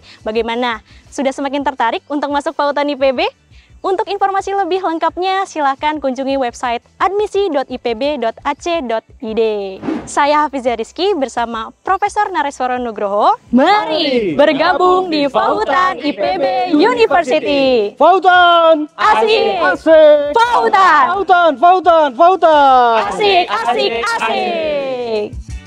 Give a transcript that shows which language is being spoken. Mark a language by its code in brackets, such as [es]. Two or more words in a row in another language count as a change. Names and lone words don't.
[id] Bagaimana? Sudah semakin tertarik untuk masuk Fahutan IPB? Untuk informasi lebih lengkapnya, silakan kunjungi website admisi.ipb.ac.id. Saya Hafizah Rizky bersama Profesor Nareswara Nugroho. Mari bergabung di Fahutan IPB University. Fahutan! Asik! Asik! Fahutan! Fahutan! Fahutan! Fahutan! Asik, asik, asik!